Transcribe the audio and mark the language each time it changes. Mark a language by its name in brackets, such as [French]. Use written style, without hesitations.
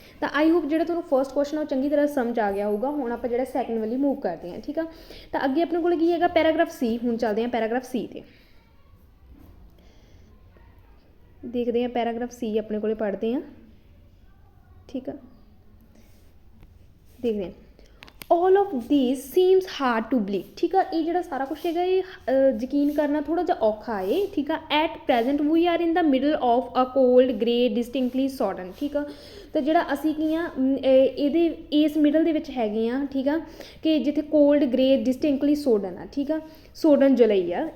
[Punjabi] ਤਾਂ I hope ਜਿਹੜਾ ਤੁਹਾਨੂੰ ਫਸਟ ਕੁਐਸਚਨ ਉਹ ਚੰਗੀ ਤਰ੍ਹਾਂ ਸਮਝ ਆ ਗਿਆ ਹੋਊਗਾ। ਹੁਣ ਆਪਾਂ ਜਿਹੜਾ ਸੈਕਿੰਡ ਵਾਲੀ ਮੂਵ ਕਰਦੇ ਹਾਂ, ਠੀਕ ਆ। ਤਾਂ ਅੱਗੇ ਆਪਣੇ ਕੋਲ ਕੀ ਹੈਗਾ ਪੈਰਾਗ੍ਰਾਫ ਸੀ। ਹੁਣ ਚੱਲਦੇ ਹਾਂ ਪੈਰਾਗ੍ਰਾਫ ਸੀ 'ਤੇ, ਦੇਖਦੇ ਹਾਂ ਪੈਰਾਗ੍ਰਾਫ ਸੀ ਆਪਣੇ ਕੋਲੇ ਪੜ੍ਹਦੇ ਹਾਂ, ਠੀਕ ਆ। ਦੇਖਦੇ ਹਾਂ [English] all of these seems hard to believe, [Punjabi] ਠੀਕ ਆ। ਇਹ ਜਿਹੜਾ ਸਾਰਾ ਕੁਛ ਹੈਗਾ ਇਹ ਯਕੀਨ ਕਰਨਾ ਥੋੜ੍ਹਾ ਜਿਹਾ ਔਖਾ ਹੈ, ਠੀਕ ਆ। [English] at present we are in the middle of a cold grey distinctly sodden, [Punjabi] ਠੀਕ ਆ। ਤਾਂ ਜਿਹੜਾ ਅਸੀਂ ਕੀ ਆ ਇਹਦੇ ਇਸ ਮਿਡਲ ਦੇ ਵਿੱਚ ਹੈਗੇ ਆ, ਠੀਕ ਆ, ਕਿ ਜਿੱਥੇ [English] cold grey distinctly sodden [Punjabi] ਆ, ਠੀਕ ਆ, ਸੋਡਨ ਜੁਲਾਈ ਆ।